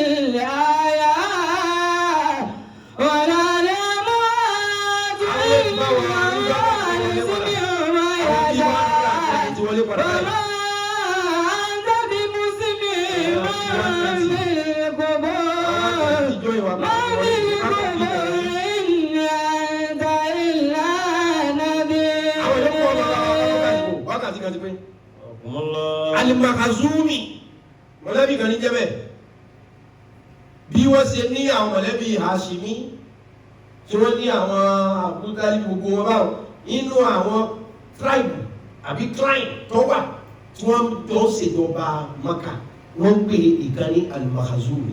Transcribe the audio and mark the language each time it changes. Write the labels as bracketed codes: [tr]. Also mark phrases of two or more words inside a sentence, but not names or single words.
[ar] الآيات ولا الأموات إلا الله يسمع ما يشاء وما أنت بمسمع من في القبور ما في القبور إن أنت إلا نذير. [yo] wákàtí kan ti pé Al-Makhzumi mọ̀lẹ́bí kan ní jẹ́bẹ̀ bí wọ́n ṣe ní àwọn mọ̀lẹ́bí Hashimi tí wọ́n ní àwọn àbúkálí gbogbo wọn báwọn inú àwọn tribe àbí client tó wà tí wọ́n jọ ṣèjọba Maka wọ́n pè ìkan ní Al-Makhzumi.